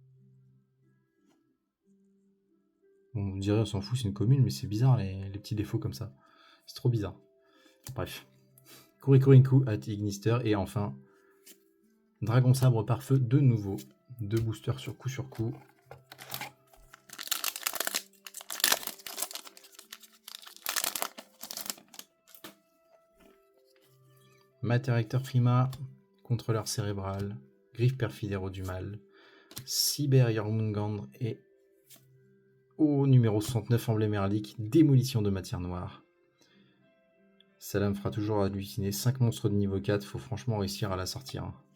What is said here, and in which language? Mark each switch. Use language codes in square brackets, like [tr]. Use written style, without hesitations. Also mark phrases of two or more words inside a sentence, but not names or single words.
[fr] On dirait on s'en fout, c'est une commune, mais c'est bizarre les petits défauts comme ça. C'est trop bizarre. Bref. Kurikurinku at Ignister et enfin Dragon sabre par feu de nouveau. 2 boosters sur coup. Mater-Rector Prima, contrôleur cérébral, griffe perfide héros du mal, Cyber Jormungandr et au numéro 69 emblème heraldique, démolition de matière noire. Celle-là me fera toujours halluciner. 5 monstres de niveau 4, faut franchement réussir à la sortir.